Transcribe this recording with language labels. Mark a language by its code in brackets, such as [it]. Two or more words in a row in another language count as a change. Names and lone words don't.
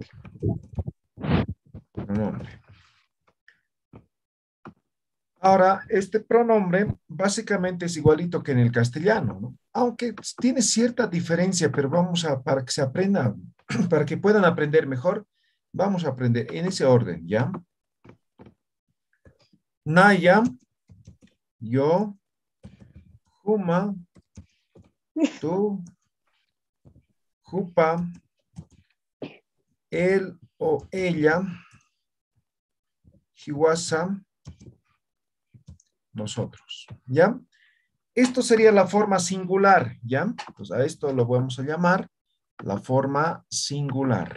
[es] Pronombre. Ahora, este pronombre básicamente es igualito que en el castellano, ¿no? Aunque tiene cierta diferencia, pero vamos a, para que se aprenda, para que puedan aprender mejor, vamos a aprender en ese orden, ¿ya? [ay] Naya, yo, Juma, [es] tú, Jupa, él o ella, Hiwasa, nosotros, ¿ya? Esto sería la forma singular, ¿ya? Pues a esto lo vamos a llamar la forma singular.